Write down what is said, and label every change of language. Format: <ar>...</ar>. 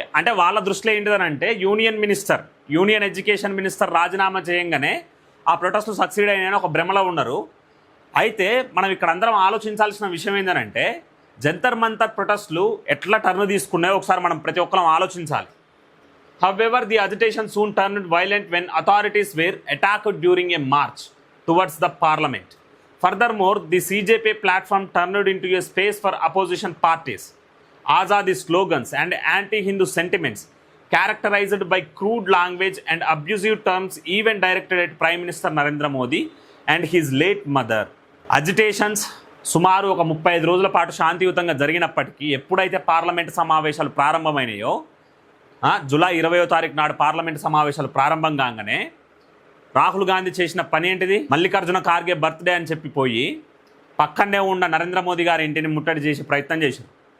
<te>అంటే వాళ్ళ దృష్టిలో ఏంటిదనంటే యూనియన్ ఎడ్యుకేషన్ మినిస్టర్ రాజీనామా చేయంగానే ఆ ప్రొటెస్ట్లు సక్సీడ్ అయిన ఒక భ్రమలో ఉన్నారు. అయితే మనం ఇక్కడ అందరం ఆలోచించాల్సిన విషయం ఏంటంటే జంతర్ మంతర్ ప్రొటెస్ట్లు ఎట్లా టర్న్ తీసుకున్నాయో ఒకసారి మనం ప్రతి ఒక్కరం ఆలోచించాలి.</te> <en>However, the agitation soon turned violent when authorities were attacked during a march towards the parliament. Furthermore, the CJP platform turned into a space for opposition parties. Azadi slogans and anti-Hindu sentiments characterized by crude language and abusive terms even directed at Prime Minister Narendra Modi and his late mother.</en> <te>Agitations సుమారు ఒక 35 రోజుల పాటు శాంతియుతంగా జరిగినప్పటికీ ఎప్పుడైతే parliament సమావేశాలు ప్రారంభమైనాయో, July 20వ తారీఖు నాడు పార్లమెంటు సమావేశాలు ప్రారంభం కాగానే రాహుల్ గాంధీ చేసిన పని ఏంటిది? మల్లికార్జున ఖార్గే బర్త్డే అని చెప్పిపోయి పక్కనే ఉన్న నరేంద్ర మోదీ గారి ఇంటిని ముట్టడి చేసే ప్రయత్నం చేశారు.</te>